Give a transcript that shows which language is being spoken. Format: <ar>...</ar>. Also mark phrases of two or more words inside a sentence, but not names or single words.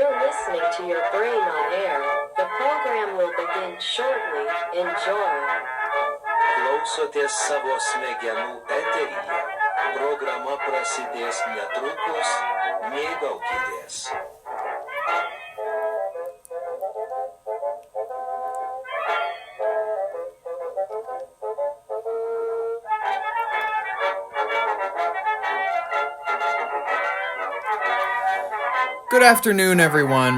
<en>listening to your brain on air. The program will begin shortly. Enjoy.</en> <lt>Klausotės savo smegenų eteryje. Programa prasidės netrukus. Mėgaukitės.</lt> <en>Good afternoon, everyone.</en>